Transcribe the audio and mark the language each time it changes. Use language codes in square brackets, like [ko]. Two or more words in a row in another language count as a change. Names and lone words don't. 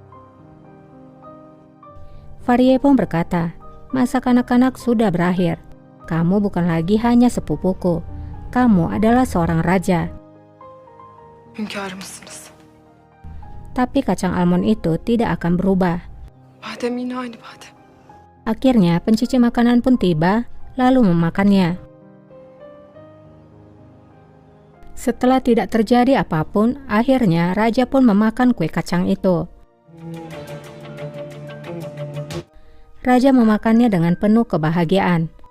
[id] Fahriye pun berkata, masa kanak-kanak sudah berakhir. Kamu bukan lagi hanya sepupuku. Kamu adalah seorang raja. [tr] Hünkârımsınız. [id] Tapi kacang almond itu tidak akan berubah. [tr] Badem yine aynı badem. [id] Akhirnya pencicip makanan pun tiba, lalu memakannya. Setelah tidak terjadi apapun, akhirnya raja pun memakan kue kacang itu. Raja memakannya dengan penuh kebahagiaan.